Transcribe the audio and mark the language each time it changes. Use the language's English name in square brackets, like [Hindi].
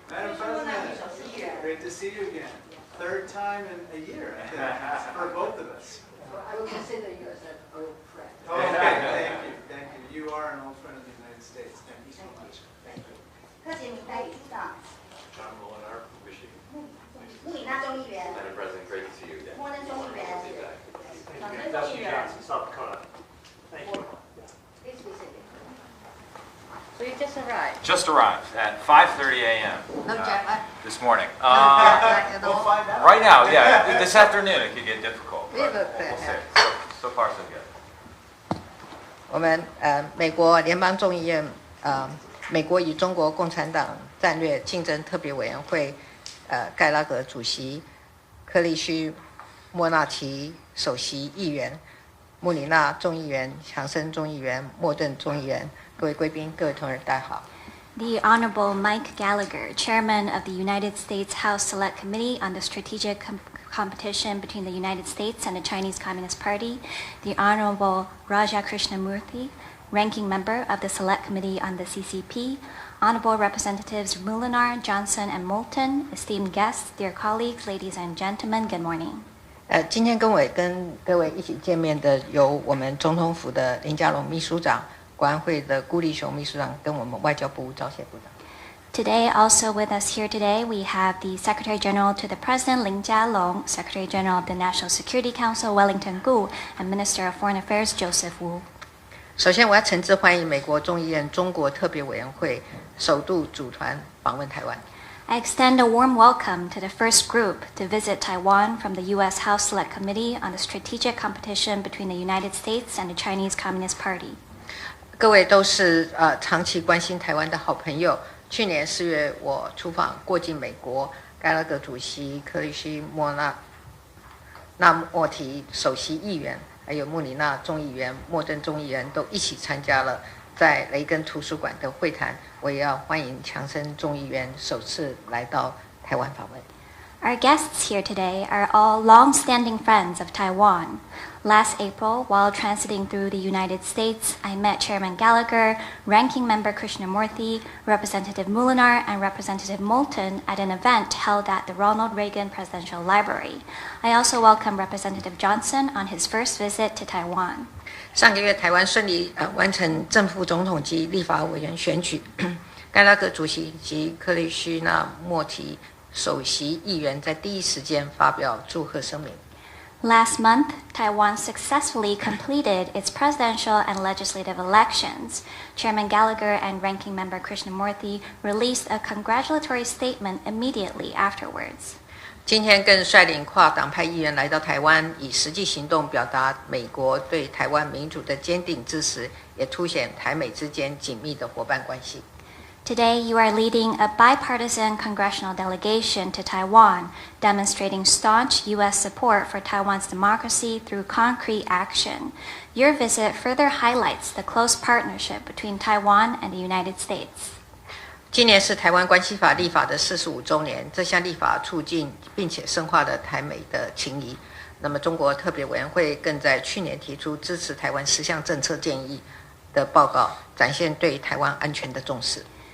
[English] Madam President, great to see you again. Third time in a year, I think, for both of us. I would consider you as an old friend. Okay, thank you. You are an old friend of the United States. Thank you so much. Thank you. [Chinese] 特别名单处长 [English] John Molinar, Michigan. [Chinese] 穆里纳众议员 [English] Madam President, great to see you again. [Chinese] 默认众议员长征众议员 South Dakota. [English] Thank you. Please be seated. So you just arrived. Just arrived at 5:30 a.m. No jet lag. This morning. We'll find out. Right now, yeah. This afternoon it could get difficult. We But look we'll there. see. So far, so good. [Chinese] 我们美国联邦众议院美国与中国共产党战略竞争特别委员会盖拉格主席、克利须莫纳提首席议员、穆里纳众议员、强森众议员、莫顿众议员，各位贵宾、各位同仁，大家好。 [English] The Honorable Mike Gallagher, Chairman of the United States House Select Committee on the Strategic Competition between the United States and the Chinese Communist Party, the Honorable Raja Krishnamurthy, Ranking Member of the Select Committee on the CCP, Honorable Representatives Mulinar, Johnson, and Moulton, esteemed guests, dear colleagues, ladies and gentlemen, good morning. [Chinese] 今天跟各位一起见面的有我们总统府的林佳龙秘书长、国安会的顾立雄秘书长，跟我们外交部赵协部长。 [English] Today, also with us here today, we have the Secretary General to the President, Lin Jialong, Secretary General of the National Security Council, Wellington Gu, and Minister of Foreign Affairs, Joseph Wu. [Chinese] 首先，我要诚挚欢迎美国众议院中国特别委员会首度组团访问台湾。 [English] I extend a warm welcome to the first group to visit Taiwan from the U.S. House Select Committee on the Strategic Competition between the United States and the Chinese Communist Party. [Chinese] 各位都是长期关心台湾的好朋友。去年4月，我出访过境美国，盖拉格主席、克里希莫提首席议员，还有穆里纳众议员、莫顿众议员都一起参加了在雷根图书馆的会谈。我也要欢迎强森众议员首次来到台湾访问。 [English] Our guests here today are all long-standing friends of Taiwan. Last April, while transiting through the United States, I met Chairman Gallagher, Ranking Member Krishnamurthy, Representative Mulinar, and Representative Moulton at an event held at the Ronald Reagan Presidential Library. I also welcome Representative Johnson on his first visit to Taiwan. [Chinese] 上个月，台湾顺利完成正副总统及立法委员选举，盖拉格主席及克里希那莫提首席议员在第一时间发表祝贺声明。 [English] Last month, Taiwan successfully completed its presidential and legislative elections. Chairman Gallagher and Ranking Member Krishnamurthy released a congratulatory statement immediately afterwards. [Chinese] 今天更率领跨党派议员来到台湾，以实际行动表达美国对台湾民主的坚定支持，也凸显台美之间紧密的伙伴关系。 [English] Today, you are leading a bipartisan congressional delegation to Taiwan, demonstrating staunch U.S. support for Taiwan's democracy through concrete action. Your visit further highlights the close partnership between Taiwan and the United States. [Chinese] 今年是台湾关系法立法的45周年，这项立法促进并且深化了台美的情谊。那么，中国特别委员会更在去年提出支持台湾10项政策建议的报告，展现对台湾安全的重视。